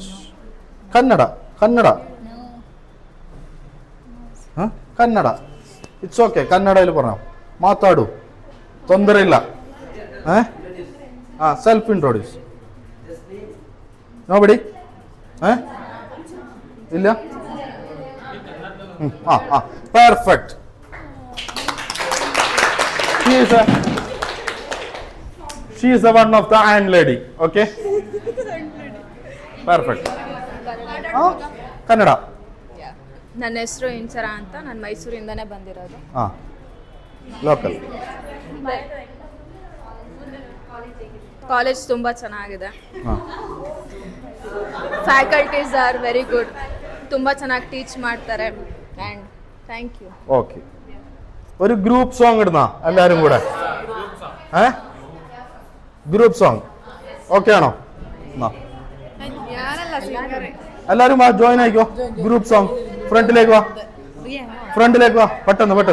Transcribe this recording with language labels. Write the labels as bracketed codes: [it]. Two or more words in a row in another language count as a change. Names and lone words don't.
[en] കന്നഡ. it's okay. [ml] കന്നഡയിൽ പറഞ്ഞോ, [kn] ಮಾತಾಡು, ತೊಂದರೆಯಿಲ್ಲ. [en] self introduce. [ml] നോബഡി? ഇല്ല? പെർഫെക്റ്റ്. [en] She is the one of the iron lady. Okay? Perfect. [kn] ಕನ್ನಡ. ನನ್ನ ಹೆಸರು ಇಂಚರ ಅಂತ, ನಾನು ಮೈಸೂರಿಂದನೇ ಬಂದಿರೋದು. ಲೋಕಲ್. ಕಾಲೇಜ್ ತುಂಬ ಚೆನ್ನಾಗಿದೆ. [en] Faculties are very good. [kn] ತುಂಬ ಚೆನ್ನಾಗಿ ಟೀಚ್ ಮಾಡ್ತಾರೆ. [en] and thank you. [ml] ഓക്കെ, ഒരു [en] group song [ml] ഇടുന്ന എല്ലാവരും കൂടെ. [en] group song okay [ml] ആണോ? എല്ലാവരും ജോയിൻ ആയിക്കോ. [en] group song. [ml] ഫ്രണ്ടിലേക്ക് വാ, പെട്ടെന്ന്.